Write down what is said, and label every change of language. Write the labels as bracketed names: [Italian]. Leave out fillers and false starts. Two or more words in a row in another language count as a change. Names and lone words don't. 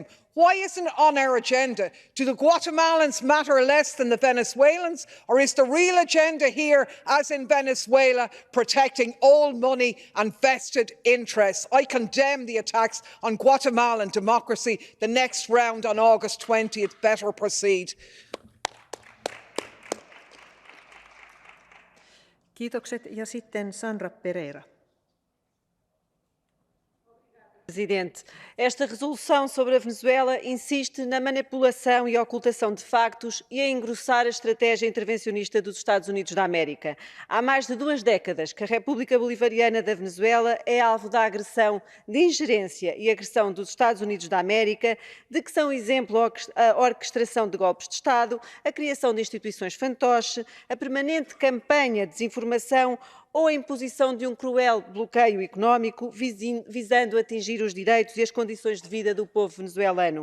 [English] Why isn't it on our agenda? Do the Guatemalans matter less than the Venezuelans? Or is the real agenda here, as in Venezuela, protecting old money and vested interests? I condemn the attacks on Guatemalan democracy. The next round on August 20th better proceed. [Finnish] Kiitokset ja sitten Sandra Pereira. [Portuguese] Presidente, esta resolução sobre a Venezuela insiste na manipulação e ocultação de factos e a engrossar a estratégia intervencionista dos Estados Unidos da América. Há mais de 2 décadas que a República Bolivariana da Venezuela é alvo da agressão de ingerência e agressão dos Estados Unidos da América, de que são exemplo a orquestração de golpes de Estado, a criação de instituições fantoche, a permanente campanha de desinformação ou a imposição de um cruel bloqueio económico visando atingir os direitos e as condições de vida do povo venezuelano.